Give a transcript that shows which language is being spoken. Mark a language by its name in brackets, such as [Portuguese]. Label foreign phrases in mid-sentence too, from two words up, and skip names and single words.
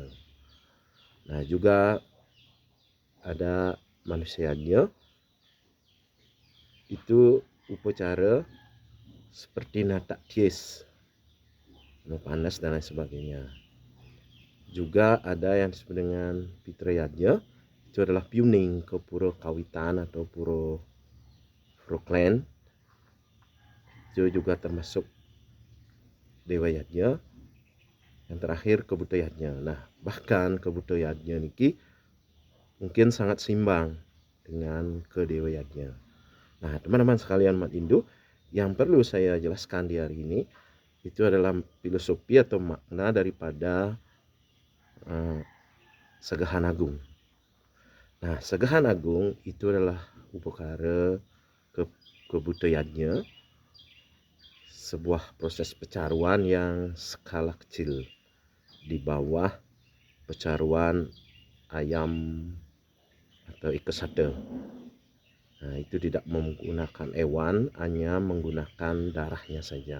[Indonesian] Nah, juga ada manusia yajna, itu upacara seperti natak tiis, panas dan lain sebagainya. Juga ada yang disebut dengan Pitra Yajna, itu adalah piuning ke pura kawitan atau pura klan. Itu juga termasuk Dewa Yajna. Yang terakhir Kebuta Yajna. Nah, bahkan Kebuta Yajna niki mungkin sangat seimbang dengan ke Dewa Yajna. Nah, teman-teman sekalian umat Hindu, yang perlu saya jelaskan di hari ini itu adalah filosofi atau makna daripada segahan agung. Nah, segahan agung itu adalah upacara Kebuta Yajna, sebuah proses pecaruan yang skala kecil di bawah pecaruan ayam atau ikesada. Nah, itu tidak menggunakan hewan, hanya menggunakan darahnya saja.